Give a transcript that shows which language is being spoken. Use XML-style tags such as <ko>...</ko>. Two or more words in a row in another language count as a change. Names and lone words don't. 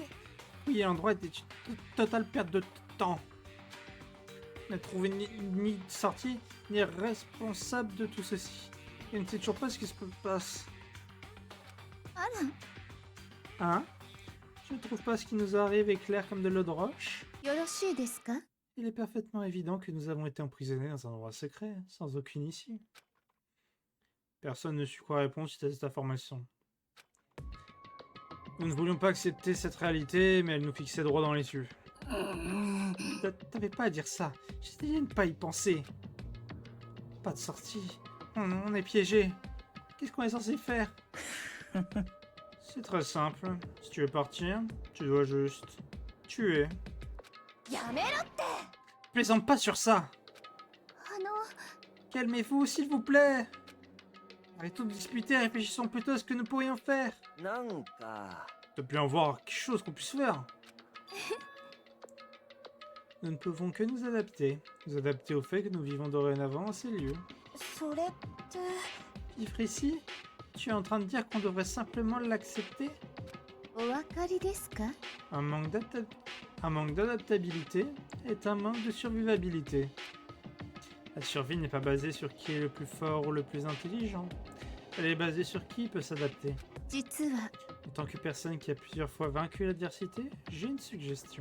<fr>Oui, l'endroit était une totale perte de temps. On n'a trouvé ni de sortie, ni responsable de tout ceci. Et on ne sait toujours pas ce qui se passe.</fr> <ja>あら</ja> <fr>Hein? Je ne trouve pas ce qui nous arrive est clair comme de l'eau de roche.</fr> <ja>よろしいですか</ja> <fr>Il est parfaitement évident que nous avons été emprisonnés dans un endroit secret, sans aucune issue. Personne ne sut quoi répondre suite à cette information. Nous ne voulions pas accepter cette réalité, mais elle nous fixait droit dans les yeux. T'avais pas à dire ça. J'essayais de ne pas y penser. Pas de sortie. On est piégé. Qu'est-ce qu'on est censé faire? C'est très simple. Si tu veux partir, tu dois juste tuer.</fr> <ja>やめろって</ja> <fr>Plaisante pas sur ça.</fr> <ja>あの</ja> <fr>Calmez-vous, s'il vous plaît. Arrêtons de discuter, réfléchissons plutôt à ce que nous pourrions faire.</fr> <ja>なんか</ja> <fr>De bien voir quelque chose qu'on puisse faire. Nous ne pouvons que nous adapter. Nous adapter au fait que nous vivons dorénavant en ces lieux.</fr> <ja>それって</ja> <fr>Vivre ici? Tu es en train de dire qu'on devrait simplement l'accepter?</fr> <ja>お分かりですか</ja> <fr>Un manque d'adaptabilité est un manque de survivabilité. La survie n'est pas basée sur qui est le plus fort ou le plus intelligent. Elle est basée sur qui peut s'adapter.</fr> <ja>実は</ja> <fr>En tant que personne qui a plusieurs fois vaincu l'adversité, j'ai une suggestion.</fr>